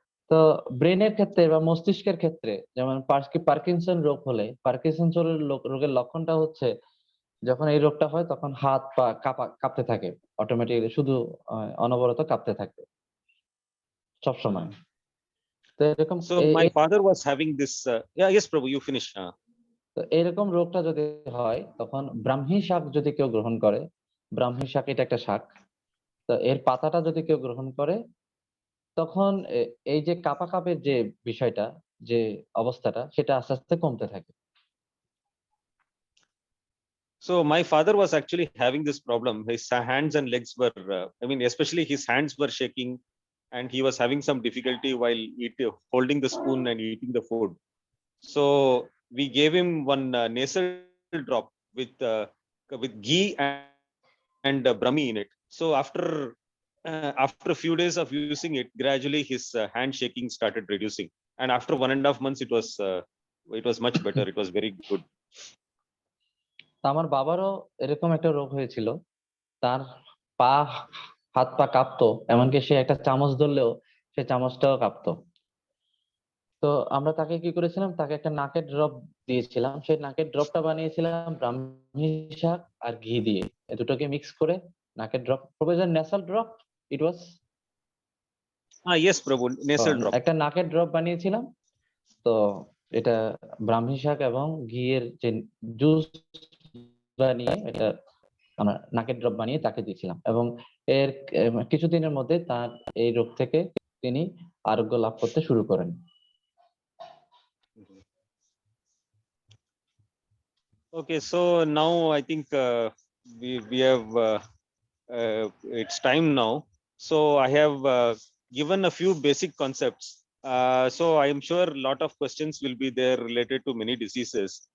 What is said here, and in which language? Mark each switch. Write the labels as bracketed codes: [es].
[bn] তো ব্রেনের ক্ষেত্রে বা মস্তিষ্কের ক্ষেত্রে যেমন পার্কিনসন রোগ হলে পার্কিনসন রোগের লক্ষণটা হচ্ছে যখন এই রোগটা হয় তখন হাত পা কাঁপতে থাকে, অটোমেটিক্যালি শুধু অনবরত কাঁপতে থাকে সব সময়। তো এরকম [en] So my father was having this. Yeah, yes, Prabhu, you finish. [bn] তো এরকম রোগটা যদি হয় তখন ব্রাহ্মী শাক যদি কেউ গ্রহণ করে, ব্রাহ্মী শাক এটা একটা শাক, তো এর পাতাটা যদি কেউ গ্রহণ করে তখন এই যে কাঁপের যে বিষয়টা, যে অবস্থাটা, সেটা আস্তে আস্তে কমতে থাকে। [en] So my father was actually having this problem. His hands and legs were, I mean, especially his hands were shaking, and he was having some difficulty while holding the spoon and eating the food. So we gave him one nasal drop with ghee and Brahmi in it. So after a few days of using it, gradually his hand shaking started reducing, and after 1.5 months, it was much better. It was very good. [bn] আমার বাবারও এরকম একটা রোগ হয়েছিল, তার পা হাত পা কাঁপতো, এমনকি সে একটা চামচ ধরলেও সে চামচটাও কাঁপতো। তো আমরা তাকে কি করেছিলাম, তাকে একটা নাকের ড্রপ দিয়েছিলাম। সেই নাকের ড্রপটা বানিয়েছিলাম ব্রাহ্মী শাক আর ঘি দিয়ে, এ দুটোকে মিক্স করে নাকের ড্রপ, প্রয়োজন nasal drop [en] It was. Yes, Prabhu, nasal drop. [bn] একটা নাকের ড্রপ বানিয়েছিলাম। তো এটা ব্রাহ্মী শাক এবং ঘিয়ের যে জুস বানিয়ে এটা আমরা নাকের ড্রপ বানিয়ে তাকে দিয়েছিলাম, এবং এর কিছুদিনের মধ্যে তার এই রোগ থেকে তিনি আরোগ্য লাভ করতে শুরু করেন। [en] Okay, so now I think we have it's time now. So I have given a few basic concepts. So I am sure a lot of questions will be there related to many diseases.